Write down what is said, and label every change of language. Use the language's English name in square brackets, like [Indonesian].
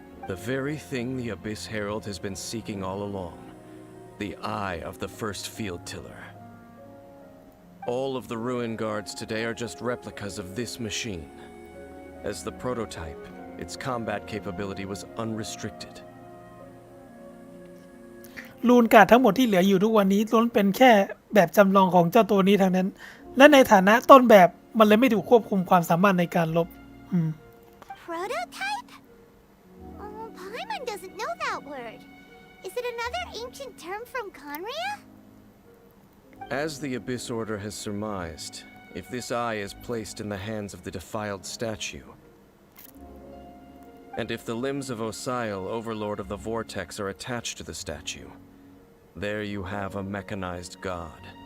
[English] The very thing the Abyss Herald has been seeking all along. The eye of the first field tiller. All of the ruin guards today are just replicas of this machine. As the prototype, its combat capability was unrestricted. [Thai] ลูนการ์ดทั้งหมดที่เหลืออยู่ทุกวันนี้ล้วนเป็นแค่แบบจำลองของเจ้าตัวนี้ทั้งนั้น และในฐานะต้นแบบมันเลยไม่ถูกควบคุมความสามารถในการลบ [English] prototype? Oh, Paimon doesn't know that word. Is it another ancient term from Conria? As the Abyss Order has surmised, if this eye is placed in the hands of the defiled statue, and if the limbs of Osial, Overlord of the Vortex, are attached to the statue, there you have a mechanized god.